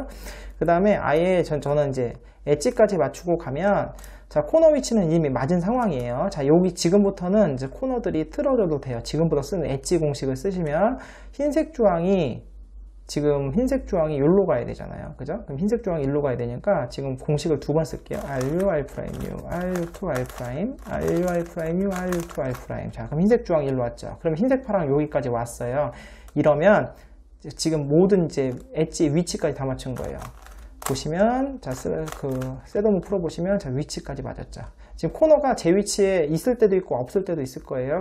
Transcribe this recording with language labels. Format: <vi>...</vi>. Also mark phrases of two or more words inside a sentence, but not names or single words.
<ko>그 다음에 아예 저는 이제 엣지까지 맞추고 가면, 자, 코너 위치는 이미 맞은 상황이에요. 자, 여기 지금부터는 이제 코너들이 틀어져도 돼요. 지금부터 쓰는 엣지 공식을 쓰시면, 흰색 주황이 지금 흰색 주황이 여기로 가야 되잖아요. 그죠? 그럼 흰색 주황이 여기로 가야 되니까 지금 공식을 두 번 쓸게요.</ko> <en>RU, R', U, RU2, R', RU, R', U, RU2, R'.</en> <ko>자, 그럼 흰색 주황이 여기로 왔죠. 그럼 흰색 파랑 여기까지 왔어요. 이러면 지금 모든 이제 엣지 위치까지 다 맞춘 거예요. 보시면, 자, 셋업무 풀어보시면, 자, 위치까지 맞았죠. 지금 코너가 제 위치에 있을 때도 있고 없을 때도 있을 거예요.</ko>